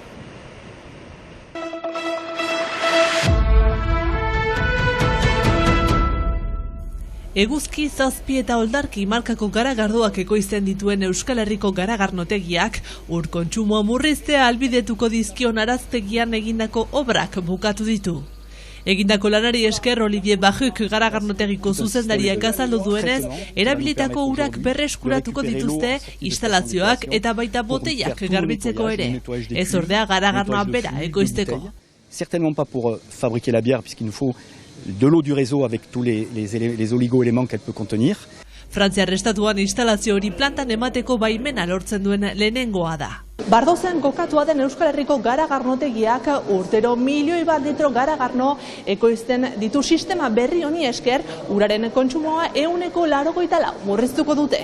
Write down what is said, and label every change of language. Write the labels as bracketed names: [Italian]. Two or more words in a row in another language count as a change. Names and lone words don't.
[Basque] Eguzki, zazpi eta oldarki markako garagardoak ekoizten dituen Euskal Herriko garagarnotegiak ur kontsumoa murriztea albidetuko dizkion araztegian egindako obrak bukatu ditu. Egindako lanari esker Olivier Bajuk garagarnotegiko zuzendariak azaldu duenez, erabilitako urak berreskuratuko dituzte instalazioak eta baita boteiak garbitzeko ere. Ez ordea garagarnoa bera ekoizteko. [French] Certainement pas pour fabriquer la bière puisqu'il nous faut de l'eau du réseau avec tous les oligo-éléments qu'elle peut contenir. [Basque] Frantziar estatuan instalazio hori plantan emateko baimena lortzen duen lehenengoa da. Bardozen kokatua den Euskal Herriko garagarnotegiak urtero 1.000.000 litro garagarno ekoizten ditu sistema berri honi esker uraren kontsumoa 184 murriztuko dute.